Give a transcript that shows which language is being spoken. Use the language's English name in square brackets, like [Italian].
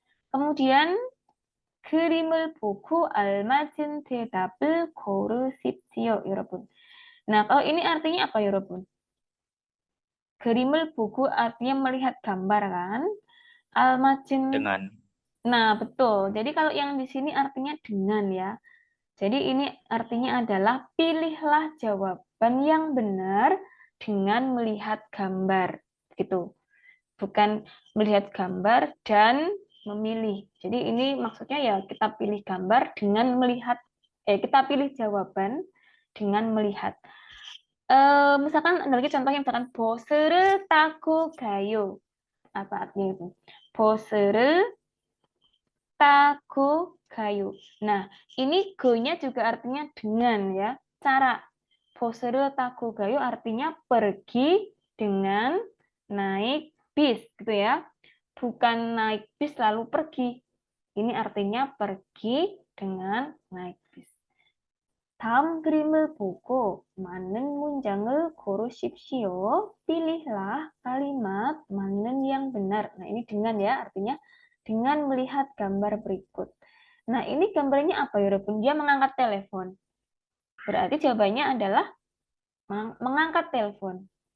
[Indonesian] Kemudian [Korean] 그림을 보고 알맞은 대답을 고르십시오, 여러분. [Indonesian] Nah, kalau ini artinya apa, [Korean] 여러분? 그림을 보고 [Indonesian] artinya melihat gambar kan? [Korean] 알맞은 [Indonesian] Dengan. Nah, betul. Jadi kalau yang di sini artinya dengan ya. Jadi ini artinya adalah pilihlah jawaban yang benar dengan melihat gambar gitu. Bukan melihat gambar dan memilih. Jadi ini maksudnya ya kita pilih gambar dengan melihat, kita pilih jawaban dengan melihat. Misalkan ada lagi contohnya misalkan [Korean] 보스를 타고 가요. [Indonesian] Apa artinya itu? [Korean] 보스를 타고 가요. [Indonesian] Nah, ini go-nya juga artinya dengan ya. Cara [Korean] 보스를 타고 가요 [Indonesian] artinya pergi dengan naik bis gitu ya. Bukan naik bis lalu pergi. Ini artinya pergi dengan naik bis. [Korean] 다음 그림을 보고 맞는 문장을 고르십시오. [Indonesian] Pilihlah kalimat [Korean] 맞는 [Indonesian] yang benar. Nah, ini dengan ya, artinya dengan melihat gambar berikut. Nah, ini gambarnya apa ya, Rupun? Dia mengangkat telepon. Berarti jawabannya adalah mengangkat telepon.